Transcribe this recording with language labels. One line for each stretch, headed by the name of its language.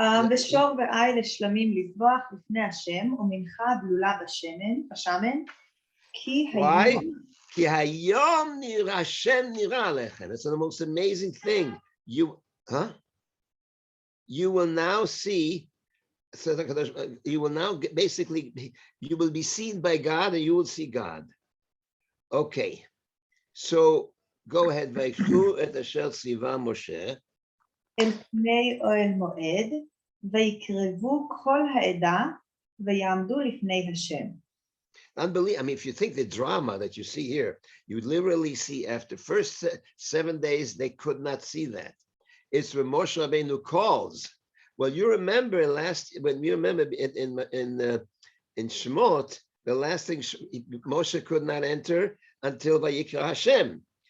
Hebrew: ושור ועיל לשלמים לזבוח לפני השם, ומנחה בלולה בשמן, כי
English: Why?
Hebrew: היום... כי היום נראה, השם נראה עליכם.
English: It's the most amazing thing. You will now see, you will now basically, you will be seen by God and you will see God. Okay, so go ahead.
Hebrew: ויקחו את אשר ציווה משה. אל פני אוהל מועד, ויקרבו כל העדה, ויעמדו לפני השם.
English: Unbelievable. I mean, if you think the drama that you see here, you literally see after first 7 days, they could not see that. It's when Moshe Rabbeinu calls. Well, you remember in Shemot, the last thing Moshe could not enter until Vayikra Hashem.